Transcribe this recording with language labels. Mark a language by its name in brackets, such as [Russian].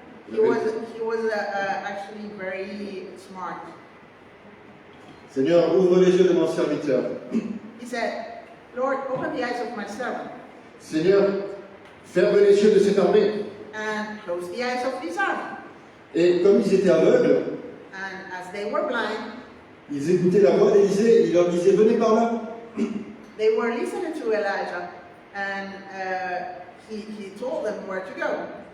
[English] He was actually very smart. [French] Seigneur, ouvre les yeux de mon serviteur. [English] He said, Lord, open the eyes of my servant. [French] Seigneur, ferme les yeux de cette armée. [English] And close the eyes of this army. [French] Et comme ils étaient aveugles, [English] And as they were blind, [French] ils écoutaient la voix d'Élisée, il leur disait, venez par là. [English] they were listening to Elijah, and he told them where to go.